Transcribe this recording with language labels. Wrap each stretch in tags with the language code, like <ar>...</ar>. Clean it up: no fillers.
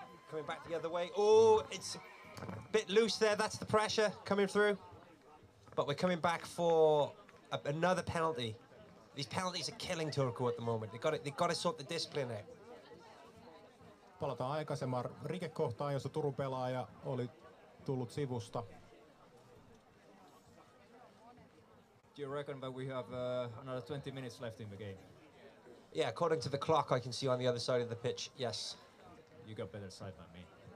<en>Coming back the other way. Oh, it's a bit loose there. That's the pressure coming through. But we're coming back for another penalty. These penalties are killing Turku at the moment. They've got to sort the discipline out.</en> <fi>Palataan aikaisemman rikekohtaan, jossa Turun pelaaja oli tullut sivusta.</fi> <en>Do you reckon that we have another 20 minutes left in the game? Yeah, according to the clock I can see on the other side of the pitch, yes. You got better sight than me.</en>